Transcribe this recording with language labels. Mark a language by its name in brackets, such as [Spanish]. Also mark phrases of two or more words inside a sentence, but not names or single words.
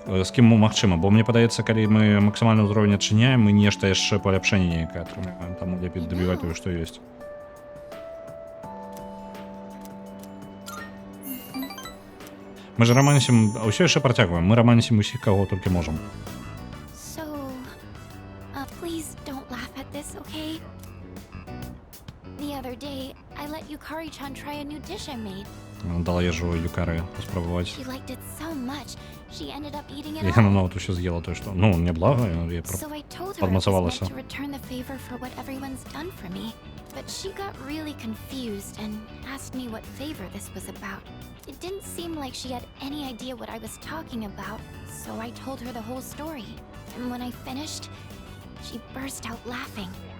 [Belarusian] З кім магчыма, бо мне падаецца, калі мы максімальны ўзровень адчыняем, мы нешта яшчэ паляпшэнне нейкае атрымаем. Таму лепей дабіваць тое, што ёсць. Мы ж рамансім, ўсё яшчэ працягваем. Мы рамансім усіх, каго толькі можам. [English] So, please don't laugh at this, okay? The other day, I let Yukari-chan try a new dish I made. [Belarusian] Дала ежу Юкары паспрабаваць. [English] She liked it so much, she ended up eating it [Belarusian] І [English] all. [Belarusian] яна нават усё з'ела тое, што... Ну, мне блага, я [English] So I told her I was [Belarusian] подмацавалася. [English] meant to return the favor for what everyone's done for me. But she got really confused and asked me what favor this was about. It didn't seem like she had any idea what I was talking about, so I told her the whole story. And when I finished, she burst out laughing.